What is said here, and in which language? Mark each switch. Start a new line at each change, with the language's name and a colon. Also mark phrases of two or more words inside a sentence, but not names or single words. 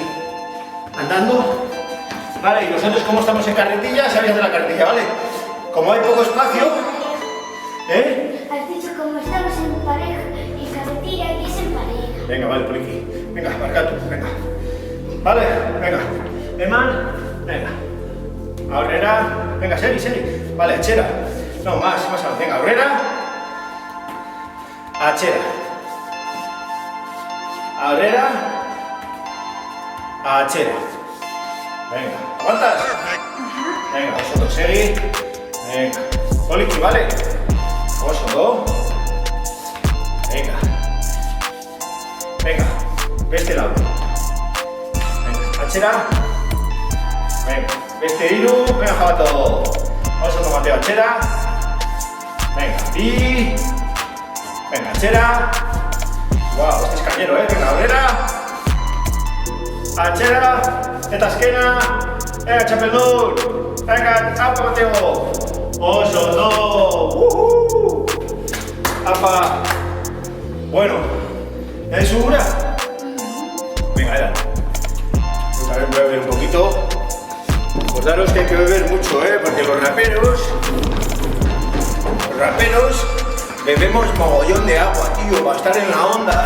Spanish: Andando. Vale, y nosotros como estamos en carretilla, sabéis de la carretilla, ¿vale? Como hay poco espacio, Has dicho como estamos en pareja, en carretilla y es en pareja. Venga, vale, por aquí. Venga, Barcato, venga. Vale, venga.
Basque: Eman, venga. Aurrera, venga, Seri. Vale, achera.
Spanish: No, más, venga,
Basque: aurrera. Achera. Aurrera. Achera.
Spanish: Venga, ¿aguantas? Venga, vosotros, Seri. Venga. Poliki, ¿vale? Vosotros. Venga.
Basque: atxera.
Spanish: Venga,
Basque: beste hiru,
Spanish: venga jabato.
Basque: Oso ondo Mateo atxera. Venga, bi.
Spanish: Venga, atxera. Guau, este es cañero, venga,
Basque: aurrera. Atxera. Eta azkena.
Spanish: Venga, txapeldun. Venga, apa Mateo.
Basque: Oso ondo. Apa.
Spanish: Bueno, ¿ya segura? Venga, Eda. Pues a ver, voy a beber un poquito. Acordaros que hay que beber mucho, porque los raperos bebemos mogollón de agua, tío, para estar en la onda.